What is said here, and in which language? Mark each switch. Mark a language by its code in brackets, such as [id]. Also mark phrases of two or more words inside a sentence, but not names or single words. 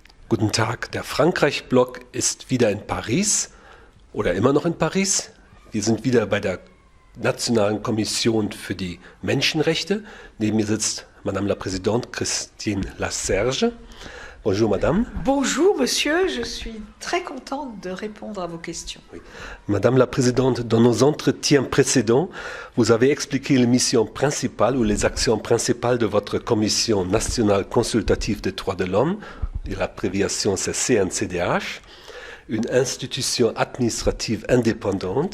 [de] Guten Tag, der Frankreich-Blog ist wieder in Paris oder immer noch in Paris. Wir sind wieder bei der Nationalen Kommission für die Menschenrechte. Neben mir sitzt [fr] Madame la Présidente [de] Christine Laserge. [fr] Bonjour Madame. Bonjour Monsieur, je suis très contente de répondre à vos questions. Oui. Madame la Présidente, dans nos entretiens précédents, vous avez expliqué les missions principales ou les actions principales de votre Commission nationale consultative des droits de l'homme, et l'abréviation c'est CNCDH, une institution administrative indépendante.